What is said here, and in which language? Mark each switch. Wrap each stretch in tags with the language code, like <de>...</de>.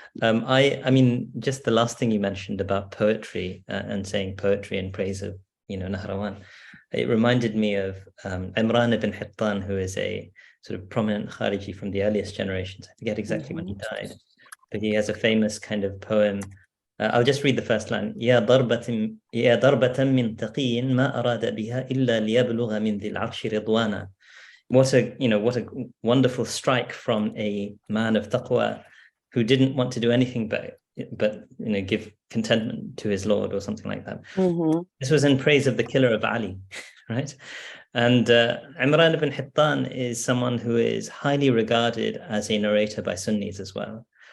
<en>I mean, just the last thing you mentioned about poetry and saying poetry in praise of, Nahrawan, it reminded me of Imran ibn Hittan, who is a sort of prominent Khariji from the earliest generations. I forget exactly when he died, but he has a famous kind of poem. I'll just read the first line.</en> <ar>يا ضربة من تقي ما أراد بها إلا ليبلغ من ذي العرش رضوانا.</ar> <en>What a wonderful strike from a man of taqwa who didn't want to do anything but give contentment to his Lord, or something like that. This was in praise of the killer of Ali, right? And Imran ibn Hittan is someone who is highly regarded as a narrator by Sunnis as well.</en>